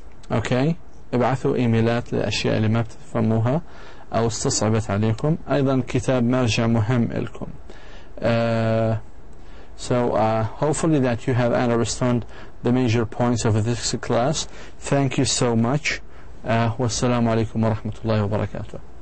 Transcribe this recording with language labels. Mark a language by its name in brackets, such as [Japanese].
[English] Okay? [Arabic] ابعثوا إيميلات للأشياء اللي ما بتفهموها أو استصعبت عليكم. أيضا كتاب مرجع مهم لكم. [English] So hopefully that you have understood the major points of this class. Thank you so much. [Arabic] والسلام عليكم ورحمة الله وبركاته.